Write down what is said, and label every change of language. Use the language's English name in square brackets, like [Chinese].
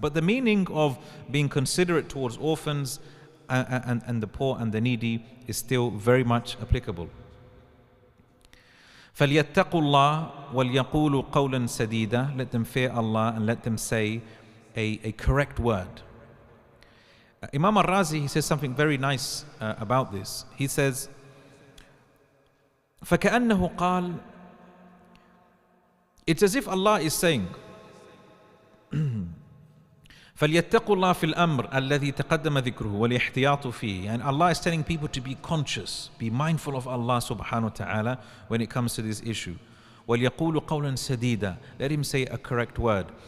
[English] But the meaning of being considerate towards orphans and the poor and the needy is still very much applicable. [Arabic] فَلْيَتَّقُوا اللَّهَ وَلْيَقُولُوا قَوْلًا سَدِيدًا. [English] Let them fear Allah and let them say a correct word. Imam al-Razi, he says something very nice about this. He says, [Arabic] فَكَأَنَّهُ قَالَ, [English] it's as if Allah is saying, [Arabic] فَلْيَتَّقُوا اللَّهَ فِي الْأَمْرِ الَّذِي تَقَدَّمَ ذِكْرُهُ وَلْيَحْتِيَاطُ فِيهِ. [English] And Allah is telling people to be conscious, be mindful of Allah subhanahu wa ta'ala when it comes to this issue. [Arabic] وَلْيَقُولُوا قَوْلًا سَدِيدًا. [English] Let him say a correct word.